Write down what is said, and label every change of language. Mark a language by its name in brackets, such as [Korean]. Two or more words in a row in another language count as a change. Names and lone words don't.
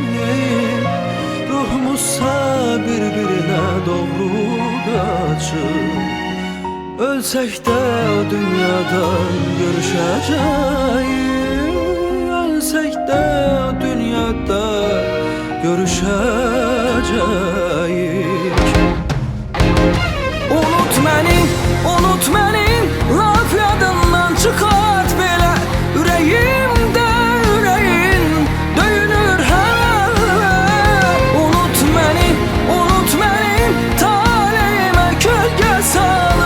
[Turkish] Ruhumuzsa birbirine doğru kaçır. Ölsek de o dünyadan görüşeceğiz. Ölsek de o dünyada görüşeceğiz. [Azerbaijani] Unut məni, laf yadından çıxart belə. Ürəyimdə ürəyin döyünür hələ. Unut məni, taleyimə kölgə salıb.